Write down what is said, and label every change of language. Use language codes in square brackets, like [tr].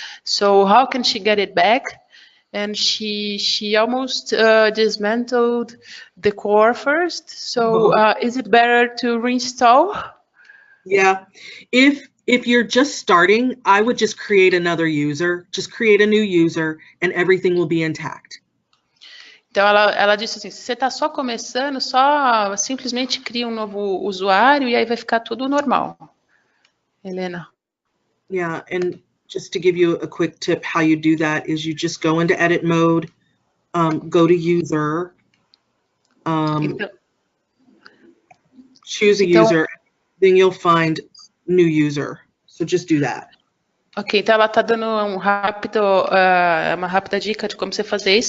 [en] So how can she get it back? And she almost dismantled the core first. So is it better to reinstall? Yeah, if you're just starting, I would just create another user, just create a new user, and everything will be intact. [pt] Então, ela disse assim, se você está só começando, só simplesmente cria um novo usuário e aí vai ficar tudo normal. [en] Helena. Yeah, and just to give you a quick tip, how you do that is you just go into edit mode, go to user, choose a user, then you'll find new user. So just do that. [pt] Ok, então ela está dando uma rápida dica de como você fazer isso.